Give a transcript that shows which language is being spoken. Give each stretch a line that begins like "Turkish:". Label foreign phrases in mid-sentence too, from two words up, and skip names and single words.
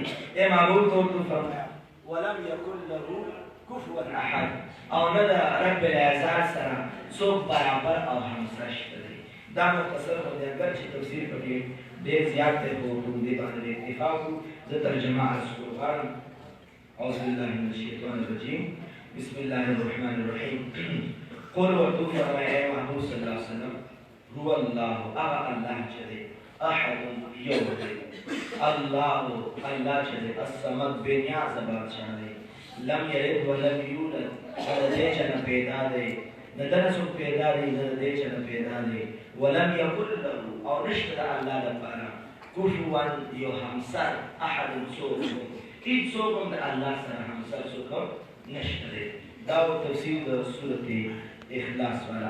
Pashto: ای محبوب ته ورته وفرمایه
Arabic: ولم یکن له کفوا احد،
Pashto: او نه د رب العزت سره څوک برابر او همسر شته دی. دا مختصر خو دی، اگر چې تفسیر پکې ډېر زیات دی خو په دې باندې اکتفا وکړو. زه ترجمه عرض کړو غواړم.
Arabic: اعوذ بالله من الشیطان الرجیم، بسم الله الرحمن الرحیم.
Pashto: قل ورته وفرمایه ای محمود
Arabic: صلی الله علیه وسلم هو الله،
Pashto: هغه الله چې دی احد یو دی، الله چې دی الصمد بېنیازه بادشاه دی،
Arabic: لم یلد ولم یولد،
Pashto: نه د دې چا نه پیدا دی، نه د نه څوک پیدا دی، نه د دې چا نه پیدا دی.
Arabic: ولم یکن له،
Pashto: او نشته د الله لپاره کفوا یو همسر، احد څوک، هېڅ څوک هم د الله سره همسر څوک هم نشته دی. دا و تفسیر د صورت اخلاص والا.